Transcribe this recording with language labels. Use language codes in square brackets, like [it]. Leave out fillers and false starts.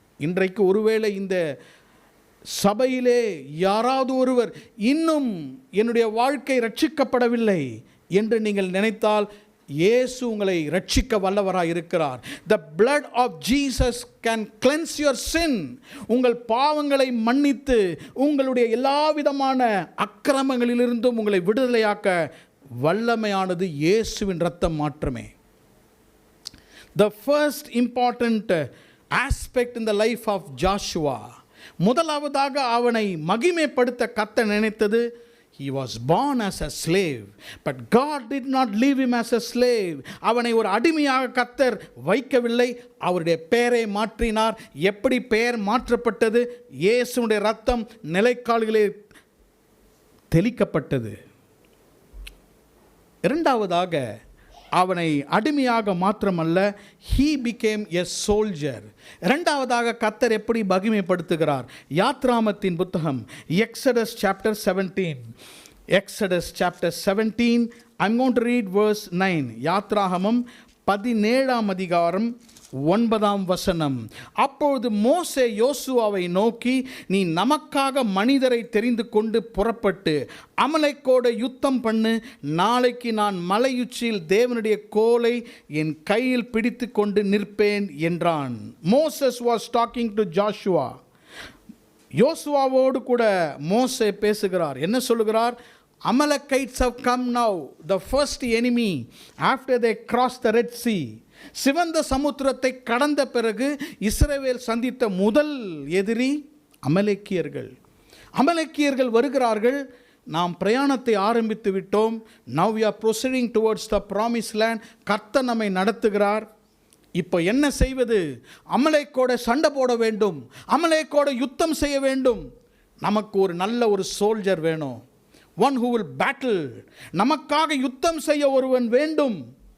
[ta] இன்றைக்கு ஒருவேளை இந்த சபையிலே யாராவது ஒருவர் இன்னும் என்னுடைய வாழ்க்கை ரட்சிக்கப்படவில்லை என்று நீங்கள் நினைத்தால், இயேசு உங்களை ரட்சிக்க வல்லவராய் இருக்கிறார். [en] The blood of Jesus can cleanse your sin. [ta] உங்கள் பாவங்களை மன்னித்து உங்களுடைய எல்லா விதமான அக்கிரமங்களிலிருந்தும் உங்களை விடுதலையாக்க வல்லமையானது இயேசுவின் இரத்தம் மாற்றமே. [en] The first important aspect in the life of Joshua, [ta] முதலாவதாக அவனை மகிமைப்படுத்த கர்த்தர் நினைத்தது, [en] he was born as a slave, but God did not leave him as a slave. [ta] அவனை ஒரு அடிமையாக கர்த்தர் வைக்கவில்லை, அவருடைய பெயரை மாற்றினார். எப்படி பெயர் மாற்றப்பட்டது? இயேசுவுடைய இரத்தம் நிலைக்கால்களே தெளிக்கப்பட்டது. இரண்டாவதாக அவனை அடிமையாக மாத்திரமல்ல, [en] he became a soldier. [ta] இரண்டாவதாக கர்த்தர் எப்படி மகிமைப்படுத்துகிறார்? யாத்ராமத்தின் புத்தகம் Exodus chapter 17. [en] Exodus chapter 17, I'm going to read verse 9. [ta] யாத்ராகமம் 17ஆம் அதிகாரம் 9ஆம் வசனம். அப்பொழுது மோசே யோசுவாவை நோக்கி, நீ நமக்காக மனிதரை தெரிந்து கொண்டு புறப்பட்டு அமலேக்கோடு யுத்தம் பண்ணு. நாளைக்கு நான் மலையுச்சியில் தேவனுடைய கோலை என் கையில் பிடித்து கொண்டு நிற்பேன் என்றான். [en] Moses was talking to Joshua. [ta] யோசுவாவோடு கூட மோசே பேசுகிறார். என்ன சொல்லுகிறார்? [en] Amalekites have come now, the first enemy after they crossed the Red Sea. [ta] சிவந்த சமுத்திரத்தை கடந்த பிறகு இஸ்ரவேல் சந்தித்த முதல் எதிரி அமலேக்கியர்கள். அமலேக்கியர்கள் வருகிறார்கள். நாம் பிரயாணத்தை ஆரம்பித்து விட்டோம். [en] Now we are proceeding towards the promised land. [ta] கர்த்தர் நம்மை நடத்துகிறார். இப்போ என்ன செய்வது? அமலேக்கோட சண்டை போட வேண்டும், அமலேக்கோட யுத்தம் செய்ய வேண்டும். நமக்கு ஒரு நல்ல ஒரு சோல்ஜர் வேணும், [en] one who will battle. [ta] நமக்காக யுத்தம் செய்ய ஒருவன் வேண்டும்.